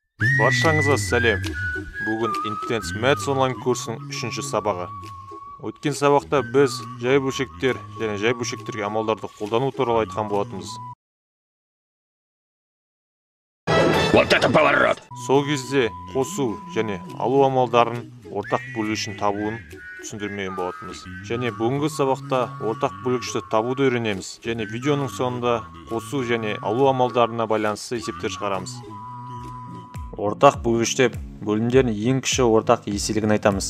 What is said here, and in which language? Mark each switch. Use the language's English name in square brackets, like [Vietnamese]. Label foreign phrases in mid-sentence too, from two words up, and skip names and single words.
[Kazakh] Баршаңызға сәлем. Бүгін Intense Maths онлайн курсының 3-ші сабағы. Өткен сабақта біз жай бөлшектер және жай бөлшектерге амалдарды қолдану туралы айтқан болатынбыз. [Russian] Вот это поворот! [Kazakh] Сол кезде қосу және алу амалдарын ортақ бөлгішін табуын түсіндірмеген болатынбыз. Және бүгінгі сабақта ортақ бөлгішті табуды үйренеміз. Және видеоның соңында қосу және алу амалдарына байланысты есептер шығарамыз. Ортақ бөлгіште бөлімдердің ең кіші ортақ еселігін айтамыз.